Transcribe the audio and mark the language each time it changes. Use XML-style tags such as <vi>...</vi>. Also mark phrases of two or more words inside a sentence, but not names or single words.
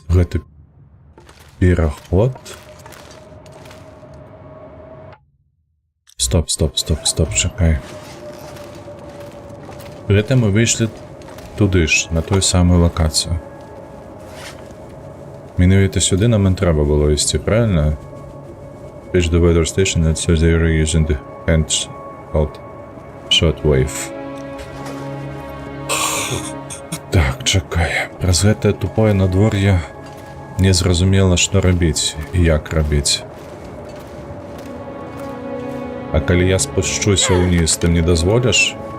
<be>Гэта пераход. Стоп, чакай. Гэта мы выйшлі туды ж, на тую самую лакацыю. Менавіта сюды нам і трэба было ісці, правильно?</be> <en>Reach the weather station at Thursday using the hand called Shortwave.</en> <be>Так, чакай. Праз гэтае тупое надвор'е незразумела, што рабіць і як рабіць. А калі я спушчуся ўніз, ты мне дазволіш?</be>